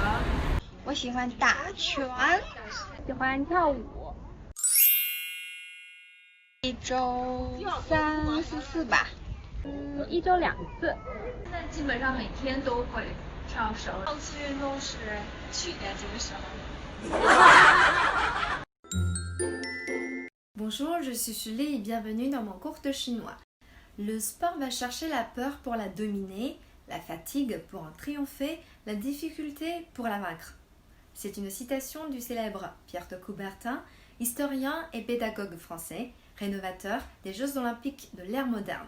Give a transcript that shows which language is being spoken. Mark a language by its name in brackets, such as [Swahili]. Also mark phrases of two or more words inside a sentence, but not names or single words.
[Chinese] 我喜欢打拳，喜欢跳舞。一周3、4次吧。一周2次。现在基本上每天都会跳绳。上次运动是去年这个时候。 [French] Bonjour, je suis Julie et bienvenue dans mon cours de chinois. Le sport va chercher la peur pour la dominer, la fatigue pour en triompher, la difficulté pour la vaincre. C'est une citation du célèbre Pierre de Coubertin, historien et pédagogue français, rénovateur des Jeux olympiques de l'ère moderne.